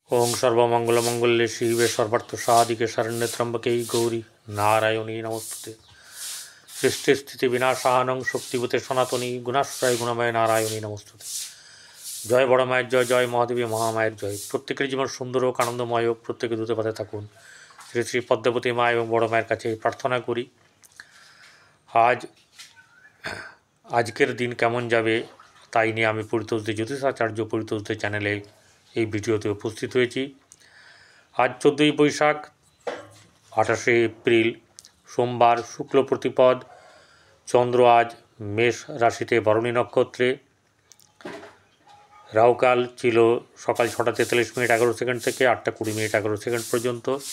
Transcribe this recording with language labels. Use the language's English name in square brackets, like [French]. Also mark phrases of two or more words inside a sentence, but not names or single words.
[Sanskrit] ओं सर्वमंगलमंगल्ये शिवे सर्वार्थसाधिके शरण्ये त्र्यंबके गौरी नारायणी नमोस्तुते। सृष्टि स्थिति विनाशानं शक्तिभूते सनातनी गुणाश्रय गुणमय नारायणी नमोस्तुते। [Bangla] জয় বড় মায়ের জয়, জয় মহাদেবী মহামায়ের জয়। প্রত্যেকের জীবন সুন্দর আর আনন্দময় হোক, প্রত্যেকে দুতে পথে থাকুন। শ্রী শ্রী পদ্মাবতী মা এবং বড় মায়ের কাছে প্রার্থনা করি আজকের দিন কেমন যাবে তাই নিয়ে আমি পরিতোষদি জ্যোতিষাচার্য পরিতোষদি চ্যানেলে এই ভিডিওতে উপস্থিত হয়েছি। আজ 14ই বৈশাখ 28শে এপ্রিল সোমবার, শুক্ল প্রতিপদ। চন্দ্র আজ মেষ রাশিতে ভরণী নক্ষত্রে। রাহুকাল ছিল সকাল 6টা 43 মিনিট 11 সেকেন্ড থেকে 8টা 20 মিনিট 11 সেকেন্ড পর্যন্ত।